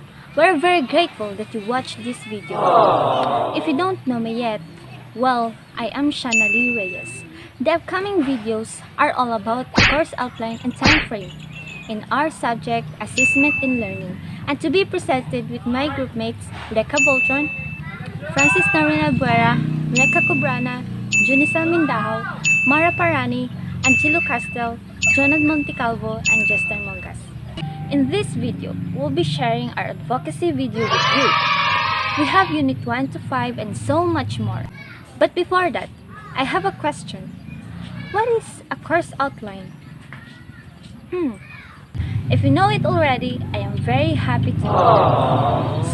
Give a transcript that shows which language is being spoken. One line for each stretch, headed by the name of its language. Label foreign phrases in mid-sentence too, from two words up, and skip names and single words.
English: We're very grateful that you watched this video. If you don't know me yet, well, I am Shana Lee Reyes. The upcoming videos are all about the course outline and time frame in our subject Assessment in Learning, and to be presented with my group mates Reka Boltron, Francis Narina Buera, Reka Cubrana, Junisel Mindahaw, Mara Parani, Angelo Castel, Jonathan Montecalvo, and Justin Mongas. In this video, we'll be sharing our advocacy video with you. We have Unit 1 to 5 and so much more. But before that, I have a question. What is a course outline? If you know it already, I am very happy to know that.